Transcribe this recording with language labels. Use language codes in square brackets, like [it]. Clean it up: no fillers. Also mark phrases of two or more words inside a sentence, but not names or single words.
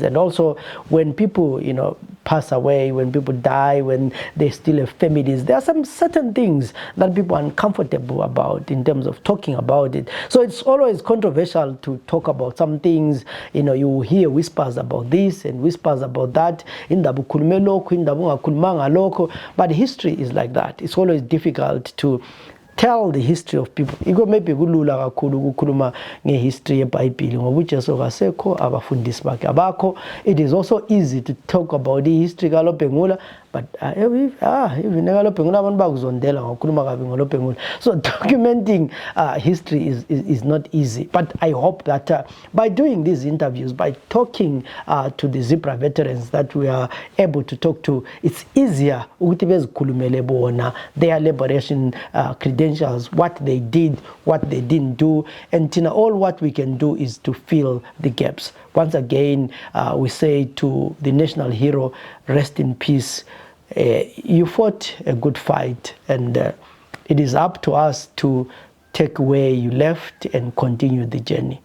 [en] And also when people pass away, when people die, when they still have families, there are some certain things that people are uncomfortable about in terms of talking about it. So it's always controversial to talk about some things. You hear whispers about this and whispers about that, but history is like that. It's always difficult to tell the history of people. [nd] Iko maybe kulula kakhulu ukukhuluma ngehistory yeBhayibheli ngoba uJesu akasekho, abafundisi bakhe abakho. [en] It is also easy to talk about the history kaLobhengula, but even kaLobhengula [nd] abantu bakuzondela ngokukhuluma kabi ngoLobhengula. [en] So documenting history is not easy. But I hope that by doing these interviews, by talking to the ZIPRA veterans that we are able to talk to, it's easier [nd] ukuthi bezikhulumele bona [en] their liberation credentials, what they did, what they didn't do, and all what we can do is to fill the gaps. Once again, we say to the national hero, rest in peace. You fought a good fight, and it is up to us to take where you left and continue the journey.